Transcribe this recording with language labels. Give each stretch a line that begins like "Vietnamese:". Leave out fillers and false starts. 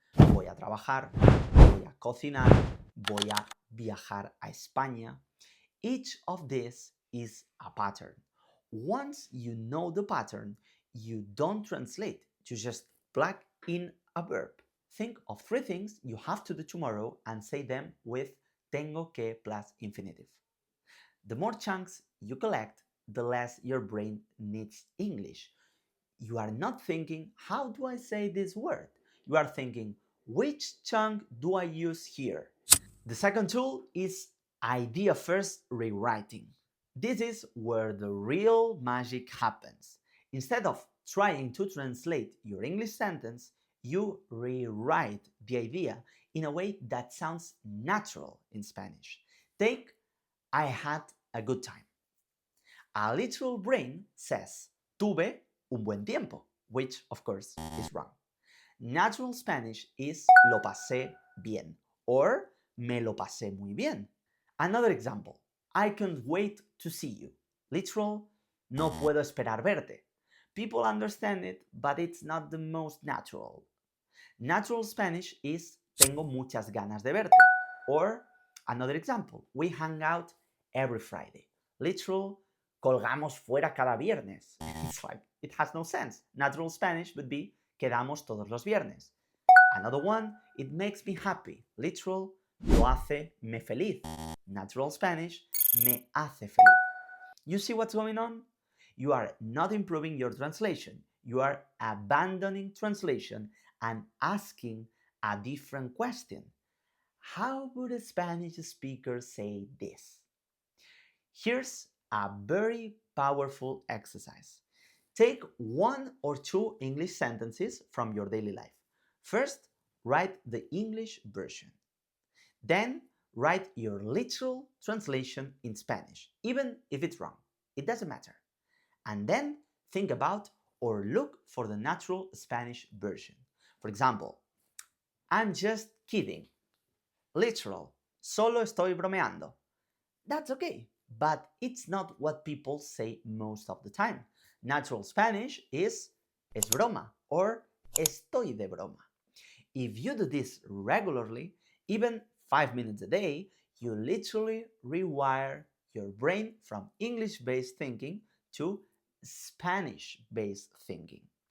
Spanish: Voy a trabajar, voy a cocinar, voy a viajar a España.
English: Each of these is a pattern. Once you know the pattern, you don't translate, you just plug in a verb. Think of 3 things you have to do tomorrow and say them with
Spanish: tengo que
English: plus infinitive. The more chunks you collect, the less your brain needs English. You are not thinking, how do I say this word? You are thinking, which chunk do I use here? The second tool is idea first rewriting. This is where the real magic happens. Instead of trying to translate your English sentence, you rewrite the idea in a way that sounds natural in Spanish. Take I had a good time. A literal brain says
Spanish: tuve un buen tiempo,
English: which of course is wrong. Natural Spanish is
Spanish: lo pasé bien or me lo pasé muy bien.
English: Another example, I can't wait to see you.
Spanish: Literal, no puedo esperar verte.
English: People understand it, but it's not the most natural. Natural Spanish is
Spanish: tengo muchas ganas de verte.
English: Or another example, we hang out every Friday.
Spanish: Literal, colgamos fuera cada viernes.
English: It's like, it has no sense. Natural Spanish would be
Spanish: quedamos todos los viernes.
English: Another one, it makes me happy.
Spanish: Literal, lo hace me feliz.
English: Natural Spanish,
Spanish: me hace feliz.
English: You see what's going on? You are not improving your translation. You are abandoning translation and asking a different question. How would a Spanish speaker say this? Here's a very powerful exercise. Take one or two English sentences from your daily life. First, write the English version. Then, write your literal translation in Spanish, even if it's wrong. It doesn't matter. And then, think about or look for the natural Spanish version. For example, I'm just kidding.
Spanish: Literal, solo estoy bromeando.
English: That's okay, but it's not what people say most of the time. Natural Spanish is
Spanish: es broma or estoy de broma.
English: If you do this regularly, even 5 minutes a day, you literally rewire your brain from English-based thinking to Spanish-based thinking.